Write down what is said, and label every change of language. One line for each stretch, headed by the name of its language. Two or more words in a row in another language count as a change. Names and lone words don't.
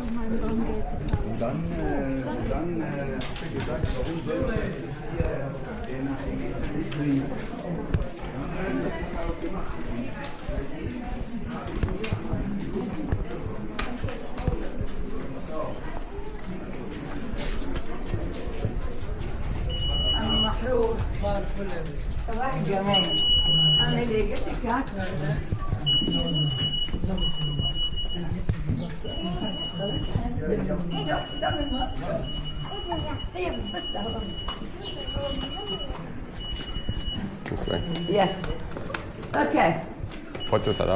German: Und dann gesagt, warum soll das nicht hier nach dem bringen? Das hat er auch gemacht.
Arabic: محروس صباح الجمال انا اللي قلت لك
English: This way. Yes. Okay. Photos allowed?